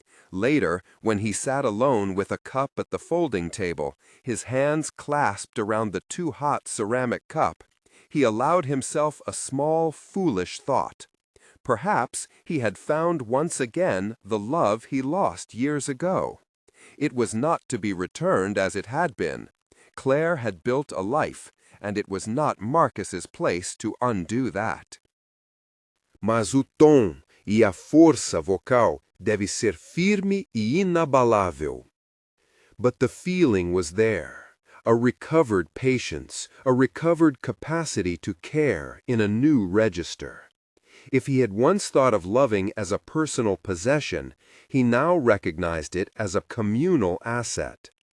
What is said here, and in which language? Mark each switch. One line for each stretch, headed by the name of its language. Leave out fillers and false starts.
English: Later, when he sat alone with a cup at the folding table, his hands clasped around the too-hot ceramic cup, he allowed himself a small, foolish thought. Perhaps he had found once again the love he lost years ago. It was not to be returned as it had been. Claire had built a life, and it was not Marcus's place to undo that.
Portuguese: Mas o tom e a força vocal deve ser firme e inabalável.
English: But the feeling was there, a recovered patience, a recovered capacity to care in a new register. If he had once thought of loving as a personal possession, he now recognized it as a communal asset.